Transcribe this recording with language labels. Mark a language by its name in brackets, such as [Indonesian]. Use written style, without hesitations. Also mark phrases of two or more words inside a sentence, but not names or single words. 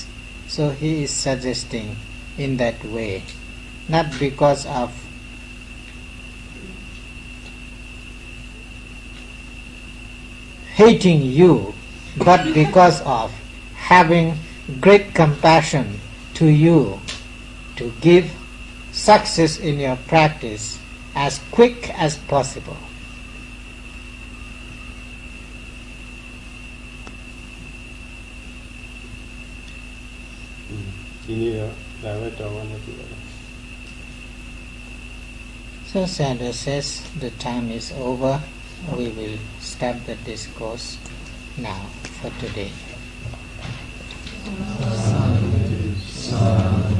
[English] So he is suggesting in that way, not because of hating you, but because of having great compassion to you, to give success in your practice as quick as possible. [Burmese] ဒီနေ့တော့ဒါပဲတော်ဝင်နေပြီပါ [English] So Sayadaw says the time is over. We will stop the discourse now for today.